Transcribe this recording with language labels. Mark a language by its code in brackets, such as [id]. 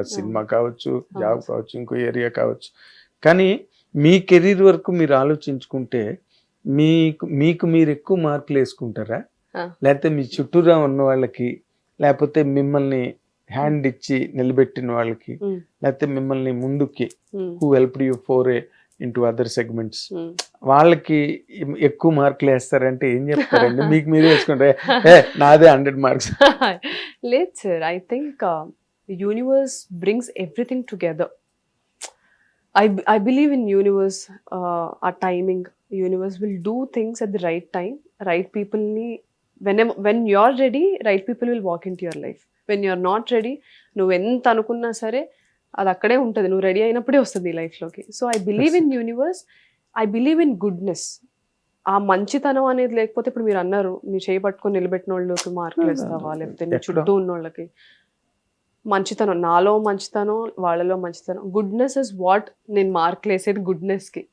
[te] అది సినిమా కావచ్చు, జాబ్ కావచ్చు, ఇంకో ఏరియా కావచ్చు. కానీ మీ కెరీర్ వరకు మీరు ఆలోచించుకుంటే మీకు మీరు ఎక్కువ మార్కులు వేసుకుంటారా, లేకపోతే మీ చుట్టూరా ఉన్న వాళ్ళకి, లేకపోతే మిమ్మల్ని హ్యాండ్ ఇచ్చి నిలబెట్టిన వాళ్ళకి, లేకపోతే మిమ్మల్ని ముందుకి [en] who helped you for into other segments, [te] వాళ్ళకి ఎక్కువ మార్కులు వేస్తారంటే ఏం చెప్తారండి? మీకు మీరే వేసుకుంటారే నాదే 100 మార్క్స్? లేదు sir, [en] I think universe brings everything together. I believe in universe, our timing. Universe will do things at the right time. Right people ni when you're ready, right people will walk into your life. When you're not ready, [te] నువ్వు ఎంత అనుకున్నా సరే అది అక్కడే ఉంటుంది, నువ్వు ready అయినప్పుడే వస్తుంది లైఫ్లోకి. [en] So I believe in universe, I believe in goodness. [te] ఆ మంచితనం అనేది లేకపోతే, ఇప్పుడు మీరు అన్నారు నీ చేయి పట్టుకొని నిలబెట్టిన వాళ్ళకి మార్కులు ఇస్తావా, లేకపోతే నీ చుట్టూ ఉన్న వాళ్ళకి మంచితనం, నాలో మంచితనం, వాళ్ళలో మంచితనం, [en] goodness is what [te] నేను మార్కులు వేసేది గుడ్నెస్కి.